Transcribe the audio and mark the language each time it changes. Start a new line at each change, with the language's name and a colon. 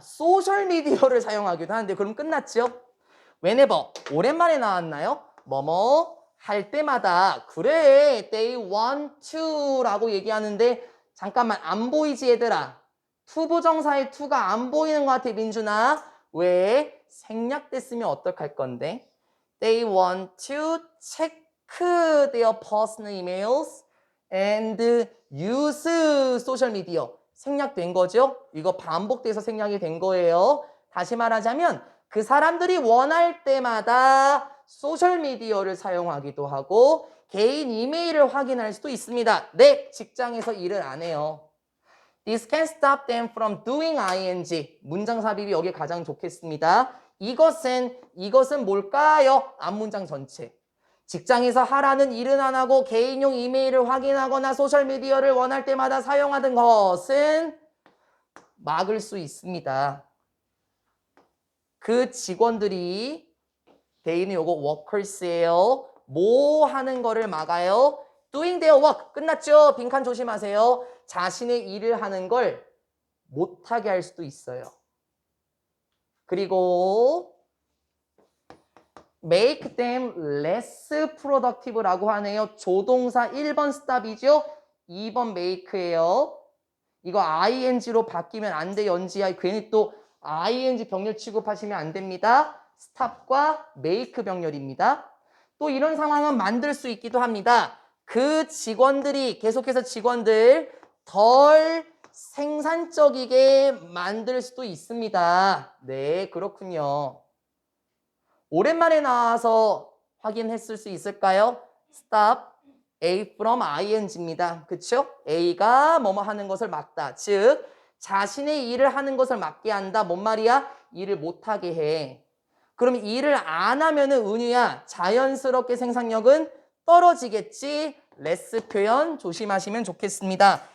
Korean: 소셜미디어를 사용하기도 하는데 그럼 끝났죠? whenever 오랜만에 나왔나요? 뭐뭐 할 때마다 그래
English: they want to
Korean: 라고 얘기하는데 잠깐만 안 보이지 얘들아. 투부정사의 to가 안 보이는 것 같아 민준아. 왜? 생략됐으면 어떡할 건데?
English: They want to check their personal emails and use social media.
Korean: 생략된 거죠? 이거 반복돼서 생략이 된 거예요. 다시 말하자면 그 사람들이 원할 때마다 소셜미디어를 사용하기도 하고 개인 이메일을 확인할 수도 있습니다. 네, 직장에서 일을 안 해요.
English: This can stop them from doing ing.
Korean: 문장 삽입이 여기 가장 좋겠습니다. 이것은 뭘까요? 앞문장 전체. 직장에서 하라는 일은 안 하고 개인용 이메일을 확인하거나 소셜미디어를 원할 때마다 사용하는 것은 막을 수 있습니다. 그 직원들이 대인은 요거 workers예요. 뭐 하는 거를 막아요?
English: doing their work.
Korean: 끝났죠? 빈칸 조심하세요. 자신의 일을 하는 걸 못하게 할 수도 있어요. 그리고
English: make them less productive
Korean: 라고 하네요. 조동사 1번 stop이죠. 2번 make예요. 이거 ing로 바뀌면 안 돼, 연지야. 괜히 또 ing 병렬 취급하시면 안 됩니다. stop과 make 병렬입니다. 또 이런 상황은 만들 수 있기도 합니다. 그 직원들이 계속해서 직원들 덜 생산적이게 만들 수도 있습니다. 네, 그렇군요. 오랜만에 나와서 확인했을 수 있을까요? stop A from ing입니다. 그쵸? A가 뭐뭐 하는 것을 막다. 즉 자신의 일을 하는 것을 막게 한다. 뭔 말이야? 일을 못하게 해. 그럼 일을 안 하면은 은유야 자연스럽게 생산력은 떨어지겠지. less 표현 조심하시면 좋겠습니다.